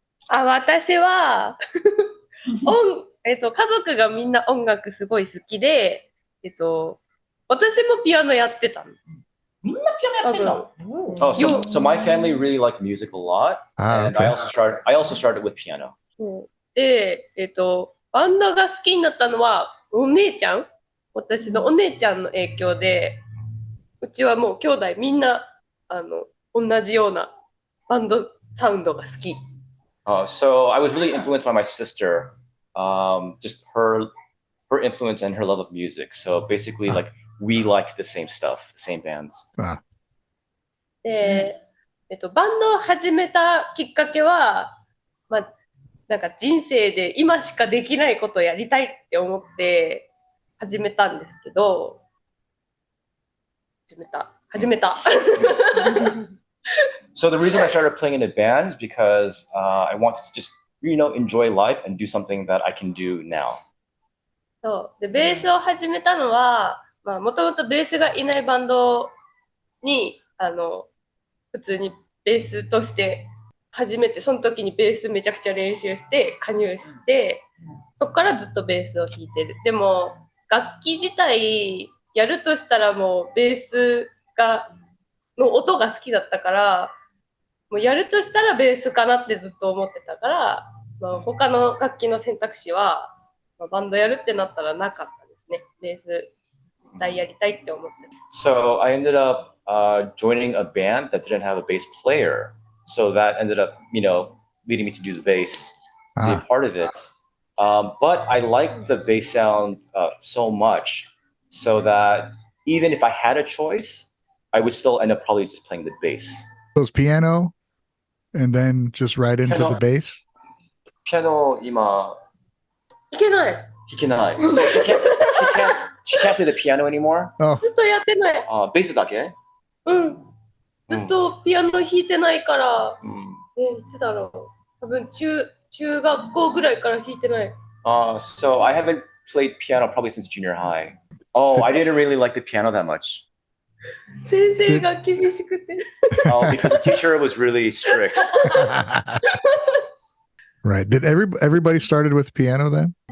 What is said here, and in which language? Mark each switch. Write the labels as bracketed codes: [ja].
[ja] 私は家族がみんな音楽すごい好きで、私もピアノやってたの。みんなピアノやってんの [en] Oh, so my family really liked music a lot, and okay. I also started with piano. [ja] そうで、バンドが好きになったのはお姉ちゃん、私のお姉ちゃんの影響で、うちはもう兄弟みんな同じようなバンドサウンドが好き。 [en] So I was really influenced by my sister, just her influence and her love of music. So basically, like we liked the same stuff, the same bands. [ja] で、バンドを始めたきっかけは、まあ、なんか人生で今しかできないことをやりたいって思って始めたんですけど、始めた。 [en] So the reason I started playing in a band is because I wanted to just, enjoy life and do something that I can do now. [ja] そうで、ベースを始めたのは、もともとベースがいないバンドに、普通にベースとして始めて、その時にベースめちゃくちゃ練習して加入して、そこからずっとベースを弾いてる。でも楽器自体やるとしたらもうベースの音が好きだったから、もうやるとしたらベースかなってずっと思ってたから、他の楽器の選択肢は、バンドやるってなったらなかったですね。ベース絶対やりたいって思ってた。 [en] So I ended up joining a band that didn't have a bass player. So that ended up, leading me to do the bass, be a part of it. But I liked the bass sound so much, so that even if I had a choice, I would still end up probably just playing the bass. So it's piano and then just right into the bass? [ja] Piano, 今いけない。弾けない。 [en] So she can't play the piano anymore. [ja] ずっとやってない。ベースだけ？うん。ずっとピアノ弾いてないから、いつだろう。多分中学校ぐらいから弾いてない。 [en] So I haven't played piano probably since junior high. Oh, I didn't really like the piano that much. [ja] 先生が厳しくて。 [en] Because the teacher was really strict. Right. Did everybody started with piano then?